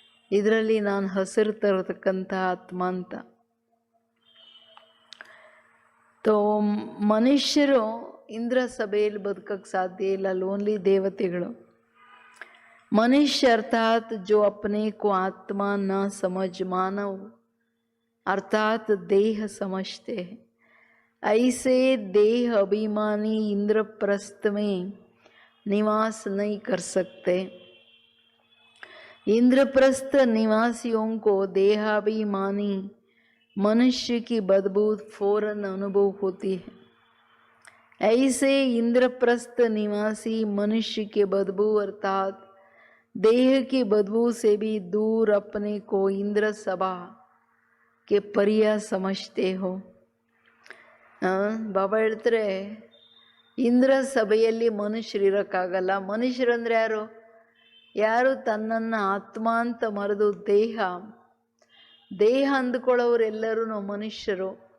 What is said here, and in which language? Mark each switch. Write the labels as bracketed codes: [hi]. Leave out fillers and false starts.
[kn] ಇದರಲ್ಲಿ ನಾನು ಹಸಿರು ತರತಕ್ಕಂಥ ಆತ್ಮ ಅಂತ. ತೋ ಮನುಷ್ಯರು ಇಂದ್ರ ಸಭೆಯಲ್ಲಿ ಬದುಕಕ್ಕೆ ಸಾಧ್ಯ ಇಲ್ಲ, ಲೋನ್ಲಿ ದೇವತೆಗಳು. [hi] मनुष्य अर्थात जो अपने को आत्मा न समझ मानव अर्थात देह समझते हैं। ऐसे देह अभिमानी इंद्रप्रस्थ में निवास नहीं कर सकते। इंद्रप्रस्थ निवासियों को देहाभिमानी मनुष्य की बदबू फौरन अनुभव होती है। ऐसे इंद्रप्रस्थ निवासी मनुष्य के बदबू अर्थात देह की बदबू से भी दूर अपने को इंद्र सभा के परिया समझते हो। [kn] ಬಾಬಾ ಹೇಳ್ತಾರೆ, ಇಂದ್ರ ಸಭೆಯಲ್ಲಿ ಮನುಷ್ಯರು ಇರೋಕ್ಕಾಗಲ್ಲ. ಮನುಷ್ಯರಂದ್ರೆ ಯಾರು? ಯಾರು ತನ್ನನ್ನು ಆತ್ಮ ಅಂತ ಮರೆದು ದೇಹ ಅಂದುಕೊಳ್ಳೋರೆಲ್ಲರೂ ಮನುಷ್ಯರು.